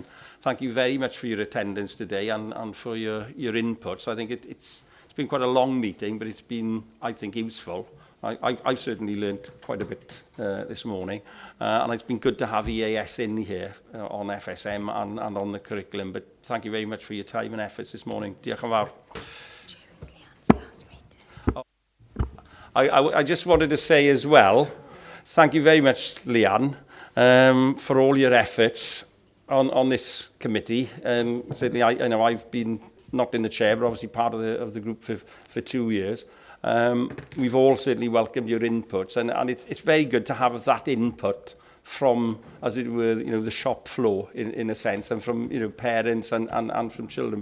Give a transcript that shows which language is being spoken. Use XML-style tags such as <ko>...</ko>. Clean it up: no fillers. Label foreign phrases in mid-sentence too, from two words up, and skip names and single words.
<en>Thank you very much for your attendance today and for your inputs. I think it's been quite a long meeting, but it's been, I think, useful. I've certainly learnt quite a bit this morning, and it's been good to have EAS in here on FSM and on the curriculum. But thank you very much for your time and efforts this morning.</en> <cy>Diolch yn fawr.</cy> <en>I just wanted to say as well, thank you very much, Leanne, for all your efforts on this committee. Certainly, I know I've been not in the chair, but obviously part of the group for 2 years. We've all certainly welcomed your inputs, and it's very good to have that input from, as it were, the shop floor in a sense, and from parents and from children.</en>